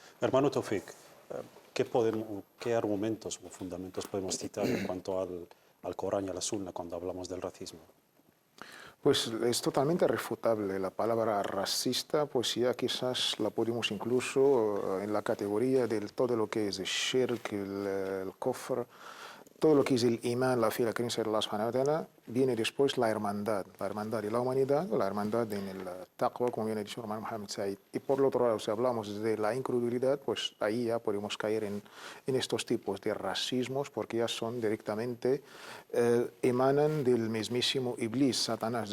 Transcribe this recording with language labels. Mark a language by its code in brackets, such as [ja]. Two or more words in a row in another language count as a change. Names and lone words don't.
[es] Hermano Taufik, ¿qué argumentos o fundamentos podemos citar en cuanto al Corán y a la Sunna cuando hablamos del racismo? Pues es totalmente refutable. La palabra racista, pues ya quizás la podemos incluso en la categoría de todo lo que es el shirk, el kufr, todo lo que es el imán, la fe, la creencia de Allah [ar] سبحانه وتعالى. [es] Viene después la hermandad de la humanidad, la hermandad en el taqwa, como bien ha dicho hermano Mohamed Said. Y por el otro lado, si hablamos de la incredulidad, pues ahí ya podemos caer en estos tipos de racismos, porque ya son directamente, emanan del mismísimo Iblis, Satanás.